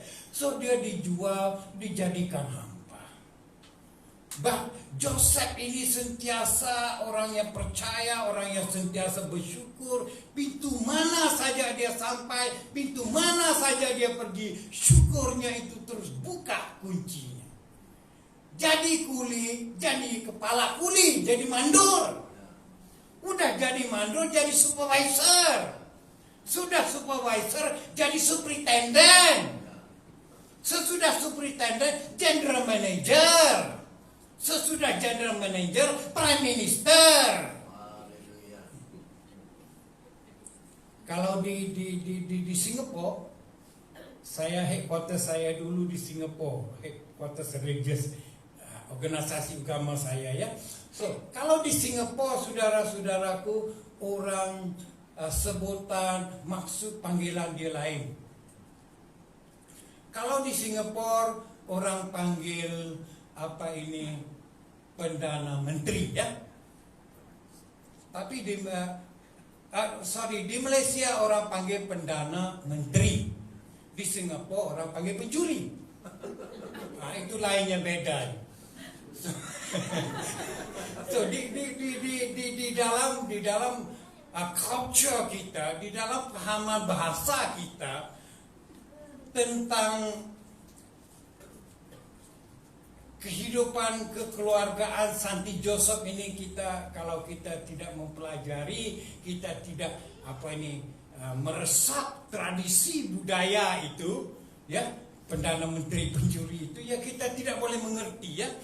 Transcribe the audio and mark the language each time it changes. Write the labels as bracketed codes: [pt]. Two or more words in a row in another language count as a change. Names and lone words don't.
[ms] So dia dijual, dijadikan hamba. Joseph ini sentiasa orang yang percaya, orang yang sentiasa bersyukur. Pintu mana saja dia sampai, pintu mana saja dia pergi, syukurnya itu terus buka kuncinya. Jadi kuli, jadi kepala kuli, jadi mandor. Udah jadi mandor, jadi supervisor. Sudah supervisor, jadi superintendent. Sesudah superintendent, [en] general manager. [ms] Sesudah [en] general manager, prime minister. [ms] Kalau di Singapura, saya headquarters saya dulu di Singapura, [en] headquarters religious [ms] organisasi agama saya ya. So, kalau di Singapura, saudara-saudaraku, orang sebutan maksud panggilan dia lain. Kalau di Singapura orang panggil Perdana Menteri ya. Tapi di Malaysia orang panggil Perdana Menteri. Di Singapura orang panggil pencuri. Itu lainnya beda. So di dalam culture kita, di dalam pahaman bahasa kita tentang kehidupan kekeluargaan Santi Joseph ini, kalau kita tidak mempelajari, kita tidak meresap tradisi budaya itu ya, Perdana Menteri pencuri itu ya, kita tidak boleh mengerti ya.